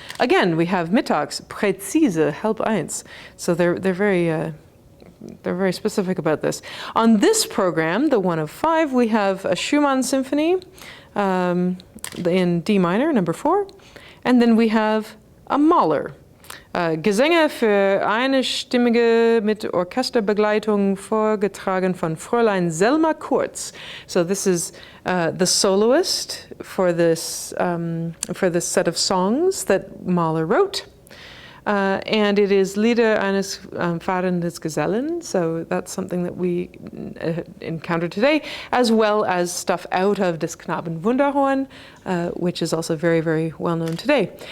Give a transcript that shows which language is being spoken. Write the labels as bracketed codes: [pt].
[en] Again, we have Mittags, Präzise, 12:30. So they're very specific about this. On this program, the one of 5, we have a Schumann symphony in D minor, number 4, and then we have a Mahler [de] Gesänge für einstimmige mit Orchesterbegleitung vorgetragen von Fräulein Selma Kurz. [en] So this is the soloist for this set of songs that Mahler wrote. And it is Lieder eines fahrendes Gesellen, so that's something that we encounter today, as well as stuff out of Des Knaben Wunderhorn, which is also very, very well known today.